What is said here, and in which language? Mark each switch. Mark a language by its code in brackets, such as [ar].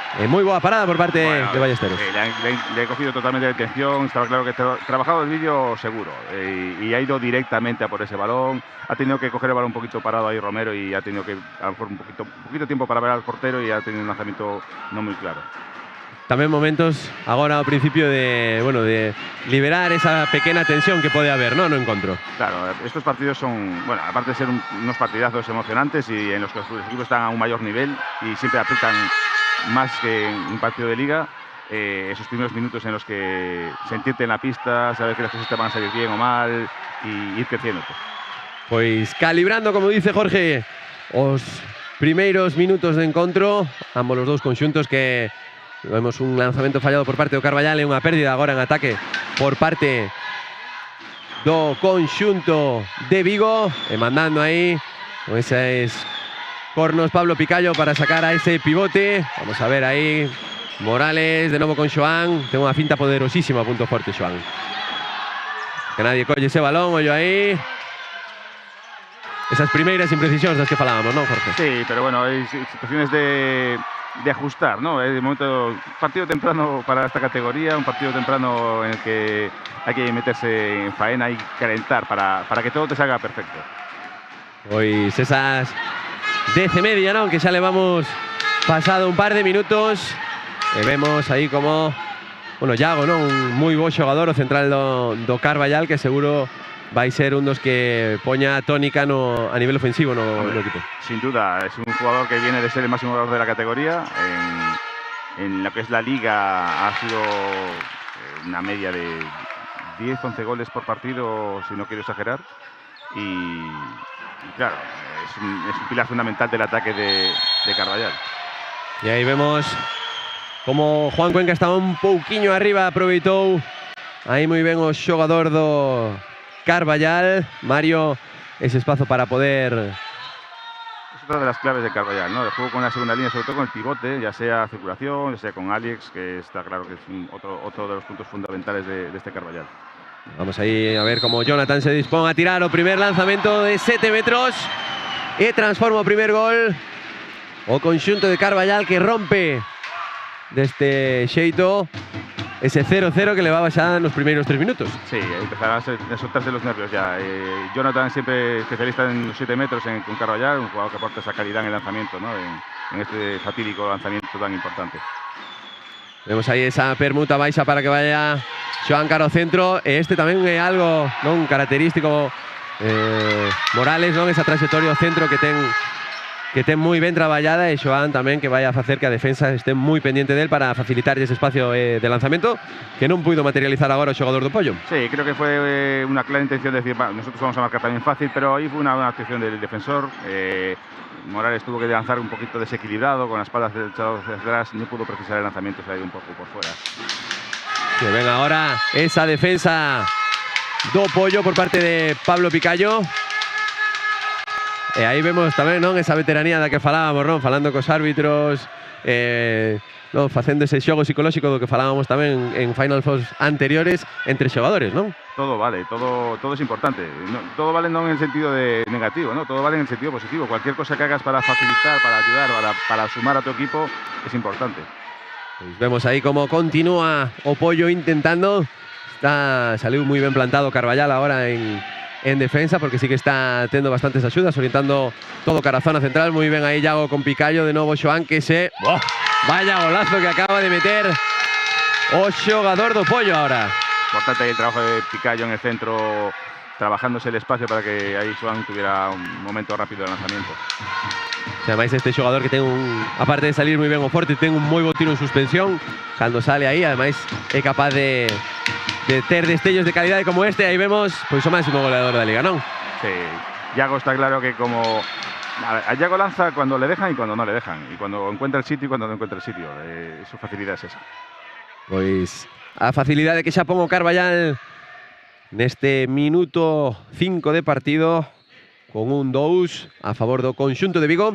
[gl] Moi boa parada por parte de Ballesteros. [es] Le ha cogido totalmente la atención, estaba claro que trabajado el vídeo seguro y ha ido directamente a por ese balón. Ha tenido que coger el balón un poquito parado ahí Romero y ha tenido que a lo mejor un poquito tiempo para ver al portero y ha tenido un lanzamiento no muy claro. [gl] Tamén momentos agora ao principio de liberar esa pequena tensión que pode haber, ¿no? No encontro. [es] Claro, estos partidos son, bueno, aparte de ser unos partidazos emocionantes y en los que los equipos están a un mayor nivel y siempre aprietan más que en un partido de liga, esos primeros minutos en los que sentirte en la pista, saber que las cosas te van a salir bien o mal y ir creciendo. [gl] Pois calibrando, como dice Jorge, os primeiros minutos de encontro, ambos os dous conxuntos que vemos un lanzamento fallado por parte do Carballal e unha pérdida agora en ataque por parte do conxunto de Vigo, e mandando aí con eses cornos Pablo Picallo para sacar a ese pivote. Vamos a ver aí Morales de novo con Xoán, ten unha finta poderosísima a punto forte Xoán, que nadie colle ese balón, ollo aí. Esas primeiras imprecisións das que falábamos, non, Jorge? [es] Sí, pero bueno, hay situaciones de ajustar, ¿no? De momento, partido temprano para esta categoría, un partido temprano en el que hay que meterse en faena y calentar para que todo te salga perfecto. [gl] Pois esas 10:30, ¿no? Que xa levamos pasado un par de minutos e vemos aí como, bueno, Iago, ¿no? Un moi bo xogador, o central do Carballal, que seguro vai ser un dos que poña tónica a nivel ofensivo no equipo. [es] Sin duda, es un jugador que viene de ser el máximo goleador de la categoría. En lo que es la liga ha sido una media de 10-11 goles por partido, si no quiero exagerar. Y claro, es un pilar fundamental del ataque de Carballal. [gl] E aí vemos como Juan Cuenca estaba un pouquiño arriba, aproveitou aí moi ben o xogador do Carballal, Mario, ese espazo para poder... [es] Es otra de las claves de Carballal, ¿no? El juego con la segunda línea, sobre todo con el pivote, ya sea circulación, ya sea con Alex, que está claro que es otro de los puntos fundamentales de este Carballal. [gl] Vamos aí a ver como Jonathan se dispón a tirar o primer lanzamento de 7 metros e transforma o primer gol. O conxunto de Carballal que rompe deste xeito ese 0-0 que levaba xa nos primeiros 3 minutos. [es] Sí, empezará a soltarse los nervios ya. Jonathan siempre especialista en los 7 metros con Carballal, un jugador que aporta esa calidad en el lanzamiento, ¿no? En este fatídico lanzamiento tan importante. [gl] Vemos aí esa permuta baixa para que vaya Xoán cara ao centro. Este tamén é algo non característico Morales, non? Esa trayectoria ao centro que ten moi ben traballada, e Xoán tamén que vai a facer que a defensa este moi pendiente del para facilitar ese espacio de lanzamento que non puido materializar agora o xogador do Pollo. [es] Sí, creo que fue una clara intención de decir, nosotros vamos a marcar también fácil, pero ahí fue una buena actuación del defensor. Morales tuvo que lanzar un poquito desequilibrado, con las espaldas echadas hacia atrás, no pudo precisar el lanzamiento, se ha ido un poco por fuera. [gl] Que ven ahora esa defensa do Pollo por parte de Pablo Picallo. E aí vemos tamén, non, esa veteranía da que falábamos, non, falando cos árbitros, non, facendo ese xogo psicolóxico do que falábamos tamén en Final Fours anteriores entre xogadores, non? [es] Todo vale, todo es importante. No, todo vale no en el sentido de negativo, ¿no? Todo vale en el sentido positivo. Cualquier cosa que hagas para facilitar, para ayudar, para sumar a tu equipo es importante. [gl] Pues vemos aí como continúa o Pollo intentando. Saliu moi ben plantado Carballal agora en defensa, porque sí que está tendo bastantes axudas, orientando todo cara a zona central. Moi ben aí Iago con Picallo, de novo Xoán que se... ¡Oh! [es] Vaya golazo que acaba de meter [gl] o xogador do Pollo ahora. [es] Importante el trabajo de Picallo en el centro, trabajándose el espacio para que ahí Xoán tuviera un momento rápido de lanzamiento. [gl] Además este xogador que ten aparte de salir moi ben o forte, ten un moi bo tiro en suspensión cando sale aí, ademais é capaz de ter destellos de calidade como este. Aí vemos pois o máximo goleador da liga, non? [es] Sí, Iago está claro que como... A Iago lanza cuando le dejan y cuando no le dejan, y cuando encuentra el sitio y cuando no encuentra el sitio. Su facilidad es esa. [gl] Pois a facilidade que xa pon o Carballal neste minuto 5 de partido, con un 2 a favor do conxunto de Vigo.